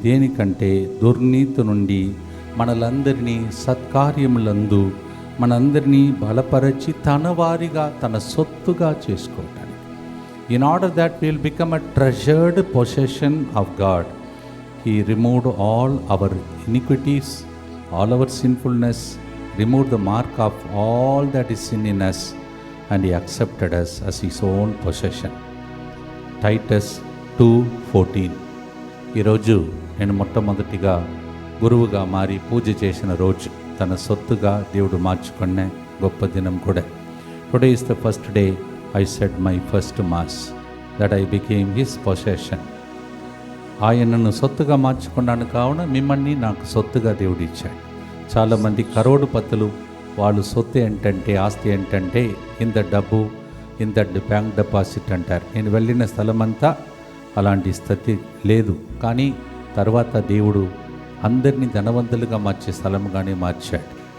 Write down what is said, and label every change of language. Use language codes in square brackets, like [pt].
[te] దేనికంటే దుర్నీతి నుండి మనలందరినీ సత్కార్యములందు మనందరినీ బలపరచి తన వారిగా తన సొత్తుగా చేసుకోవటానికి. [en] In order that will become a treasured possession of God, he removed all our iniquities all our sinfulness, removed the mark of all that is sin in us, and he accepted us as his own possession. Titus 2:14. [te] ఈరోజు నేను మొట్టమొదటిగా గురువుగా మారి పూజ చేసిన రోజు, తన సొత్తుగా దేవుడు మార్చుకునే గొప్ప దినం కూడా. [en] Today is the first day I said my first mass, that I became his possession. [te] ఆయనను సొత్తుగా మార్చుకున్నాను కావున మిమ్మల్ని నాకు సొత్తుగా దేవుడు ఇచ్చాడు. చాలామంది కరోడుపతులు, వాళ్ళు సొత్తు ఏంటంటే, ఆస్తి ఏంటంటే ఇంత డబ్బు, ఇంత బ్యాంక్ డిపాజిట్ అంటారు. నేను వెళ్ళిన స్థలమంతా అలాంటి స్థితి లేదు, కానీ తర్వాత దేవుడు అందరినీ ధనవంతులుగా మార్చే స్థలంగానే మార్చాడు.